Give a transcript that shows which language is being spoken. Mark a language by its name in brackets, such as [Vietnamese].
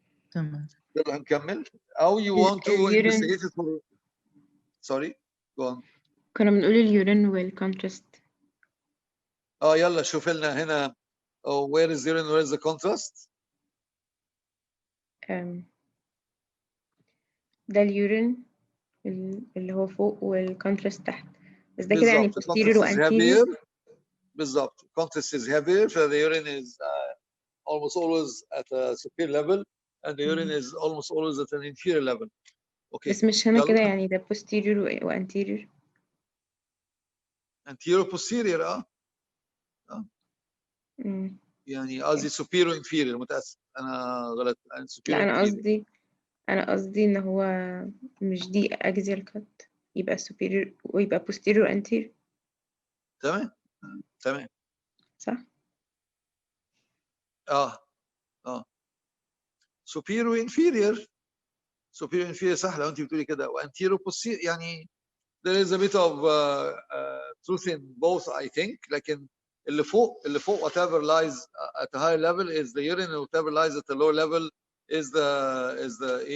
[Arabic] تمام. يلا هنكمل. [English] How you want to investigate it for... Sorry, go on. [Arabic] كنا بنقول اليورين والكونتراست. يلا شوف لنا هنا where is urine, where is the contrast. ده اليورين اللي هو فوق والكونتراست تحت، بس ده كده يعني posterior و anterior. بالظبط. [English] contrast is heavier, so the urine is almost always at a superior level and the urine is almost always at an inferior level. Okay. [Arabic] بس مش هنا كده يعني ده posterior و anterior. [English] anterior posterior [Arabic] يعني قصدي [English] superior inferior. [Arabic] متأسف أنا غلط. لا أنا قصدي إن هو مش دي axial cut يبقى superior ويبقى posterior anterior. تمام صح؟ superior inferior صح لو أنت بتقولي كده. [English] وanterior posterior يعني there is a bit of truth in both I think. [Arabic] لكن اللي فوق [English] whatever lies at a higher level is the urine and whatever lies at the lower level is the